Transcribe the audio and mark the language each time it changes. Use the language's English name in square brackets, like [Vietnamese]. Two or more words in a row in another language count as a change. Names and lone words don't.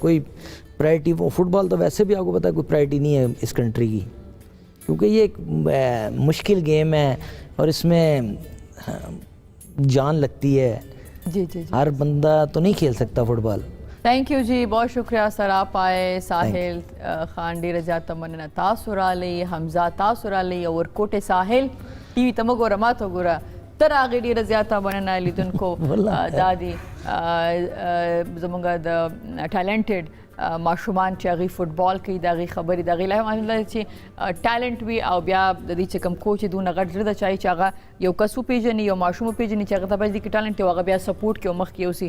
[Urdu] کوئی پرائرٹی، وہ فٹ بال تو ویسے بھی آپ کو پتا ہے کوئی پرائرٹی نہیں ہے اس کنٹری کی، کیونکہ یہ ایک مشکل گیم ہے اور اس میں جان لگتی ہے، جی جی ہر بندہ تو نہیں کھیل سکتا فٹ بال۔ [English] thank you [Urdu] جی، بہت شکریہ سر، آپ آئے، [Pashto] ساحل خان ډیره زیاته مننه، تاسو راغلی، حمزه تاسو راغلی، اور کوټه ساحل ټي وي ته مه ګوره ما ته ګوره، ته راغې ډیره زیاته مننه لیدونکو، دا دی زموږ د ټیلنټډ ماشومان چې هغوی فټبال کوي د هغوی خبرې د هغوی لا هم چې ټیلنټ وي او بیا د دې چې کوم کوچ یې دونه غټ زړه ده چاهي چې هغه یو کس وپېژني، یو ماشوم وپېژني چې هغه ته باید کې ټیلنټ وي او هغه بیا سپورټ کړي او مخکې یوسي.